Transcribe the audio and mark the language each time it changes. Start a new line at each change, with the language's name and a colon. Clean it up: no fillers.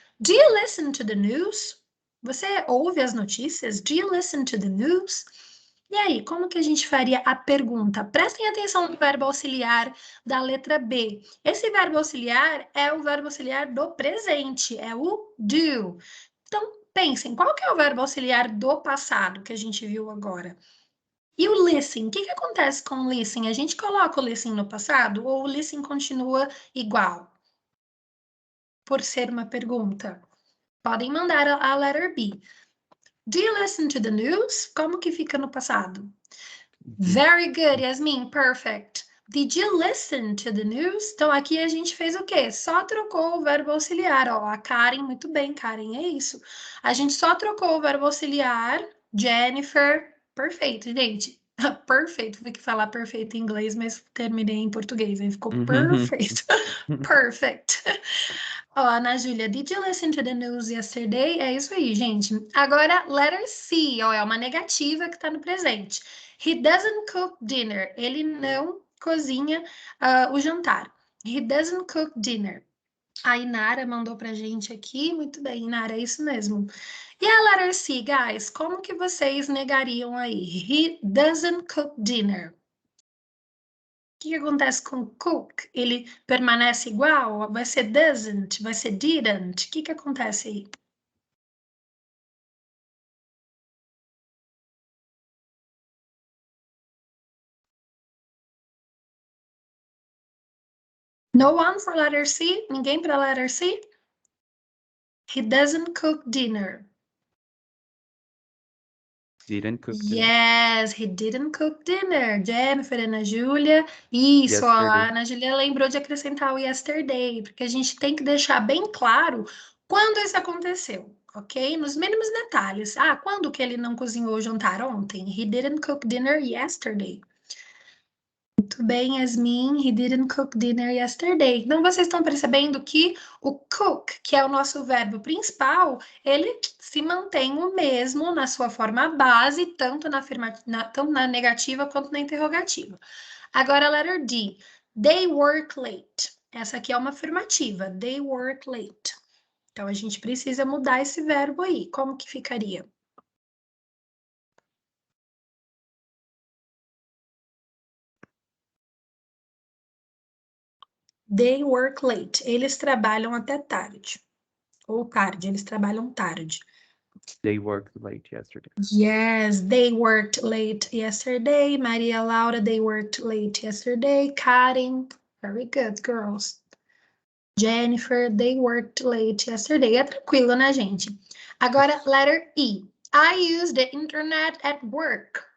English: Do you listen to the news?
Portuguese: Você ouve as notícias?
English: Do you listen to the news?
Portuguese: E aí, como que a gente faria a pergunta? Prestem atenção no verbo auxiliar da letra B. Esse verbo auxiliar é o verbo auxiliar do presente, é o do. Então, pensem, qual que é o verbo auxiliar do passado que a gente viu agora? E o listen, o que acontece com o listen? A gente coloca o listen no passado ou o listen continua igual? Por ser uma pergunta. Podem mandar a letter B.
English: Do you listen to the news?
Portuguese: Como que fica no passado?
English: Very good, Yasmin, perfect. Did you listen to the news?
Portuguese: Então, aqui a gente fez o quê? Só trocou o verbo auxiliar, ó. A Karen, muito bem, Karen, é isso. A gente só trocou o verbo auxiliar, Jennifer, perfeito, gente. Perfeito, tive que falar perfeito em inglês, mas terminei em português, aí ficou perfeito.
English: Perfect. Ó, Ana Júlia, did you listen to the news yesterday?
Portuguese: É isso aí, gente. Agora, letter C, ó, é uma negativa que tá no presente.
English: He doesn't cook dinner.
Portuguese: Ele não cozinha o jantar.
English: He doesn't cook dinner.
Portuguese: A Inara mandou pra gente aqui. Muito bem, Inara, é isso mesmo. E a letter C, guys, como que vocês negariam aí?
English: He doesn't cook dinner.
Portuguese: O que acontece com cook? Ele permanece igual? Vai ser doesn't? Vai ser didn't? O que acontece aí?
English: No one for letter C?
Portuguese: Ninguém para letter C?
English: He doesn't cook dinner. Didn't cook dinner. Yes, he didn't cook dinner. Jennifer, Ana Júlia.
Portuguese: Isso, ó, a Ana Júlia lembrou de acrescentar o yesterday, porque a gente tem que deixar bem claro quando isso aconteceu, ok? Nos mínimos detalhes. Ah, quando que ele não cozinhou o jantar? Ontem.
English: He didn't cook dinner yesterday.
Portuguese: Muito bem,
English: Yasmin. He didn't cook dinner yesterday.
Portuguese: Então, vocês estão percebendo que o cook, que é o nosso verbo principal, ele se mantém o mesmo na sua forma base, tanto tanto na negativa quanto na interrogativa. Agora, a letter D.
English: They work late.
Portuguese: Essa aqui é uma afirmativa.
English: They work late.
Portuguese: Então, a gente precisa mudar esse verbo aí. Como que ficaria?
English: They work late.
Portuguese: Eles trabalham até tarde. Ou tarde, eles trabalham tarde.
English: They worked late yesterday. Yes, they worked late yesterday. Maria Laura, they worked late yesterday. Karen, very good, girls. Jennifer, they worked late yesterday.
Portuguese: É tranquilo, né, gente? Agora,
English: letter E. I use the internet at work.